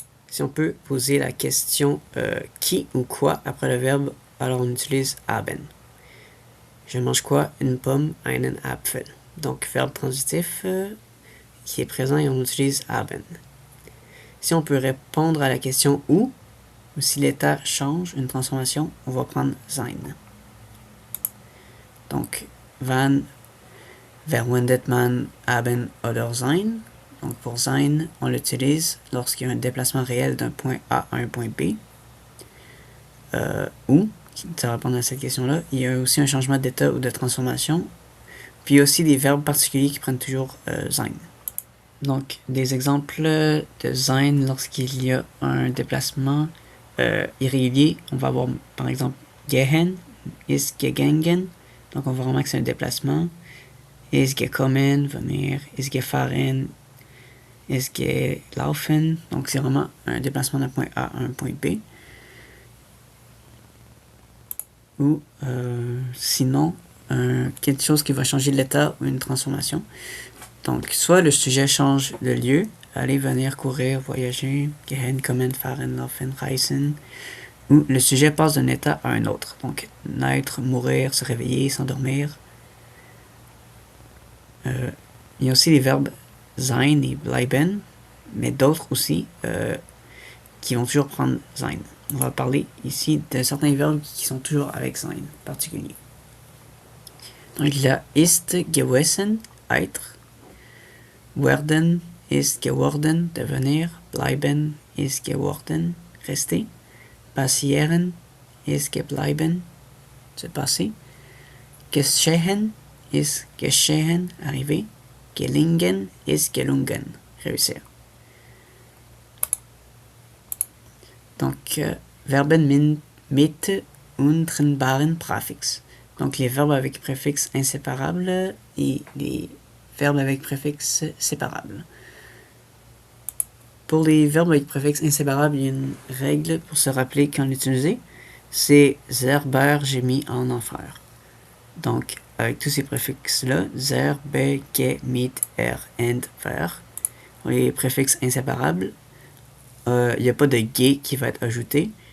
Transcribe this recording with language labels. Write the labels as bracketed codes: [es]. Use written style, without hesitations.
[fr] Si on peut poser la question qui ou quoi après le verbe, alors on utilise haben. Je mange quoi? Une pomme, [de] einen Apfel. [fr] Donc, verbe transitif qui est présent et on utilise haben. Si on peut répondre à la question où, ou si l'état change, une transformation, on va prendre sein. [de] Donc, wann verwendet man haben oder sein? [fr] Donc, pour sein, on l'utilise lorsqu'il y a un déplacement réel d'un point A à un point B. Ou, ça répond à cette question-là, il y a aussi un changement d'état ou de transformation. Puis il y a aussi des verbes particuliers qui prennent toujours sein. Donc, des exemples de sein lorsqu'il y a un déplacement irrégulier. On va avoir, par exemple, [de] gehen, ist gegangen. [fr] Donc, on voit vraiment que c'est un déplacement. [de] Ist gekommen, venir. Ist gefahren, ist gelaufen. [fr] Donc, c'est vraiment un déplacement d'un point A à un point B. Ou, sinon, quelque chose qui va changer l'état ou une transformation. Donc, soit le sujet change de lieu, aller, venir, courir, voyager, [de] gehen, kommen, fahren, laufen, reisen, [fr] ou le sujet passe d'un état à un autre. Donc, naître, mourir, se réveiller, s'endormir. Il y a aussi les verbes sein et bleiben, mais d'autres aussi qui vont toujours prendre sein. On va parler ici de certains verbes qui sont toujours avec sein particulier. Donc, il y a [de] ist gewesen, [fr] être. [de] Werden ist geworden, [fr] devenir. [de] Bleiben ist geworden, rester. Passieren ist gebleiben, [fr] se passer. [de] Geschehen ist geschehen, arriver. Gelingen ist gelungen, réussir. Donc, Verben mit untrennbaren Präfix. [fr] Donc, les verbes avec préfixe inséparable et les verbes avec préfixe séparable. Pour les verbes avec préfixe inséparable, il y a une règle pour se rappeler quand l'utiliser. C'est Zerber, j'ai mis en enfer. Donc, avec tous ces préfixes-là, zer, be, ge, mit, end, ver, les préfixes inséparables, il n'y a pas de ge qui va être ajouté.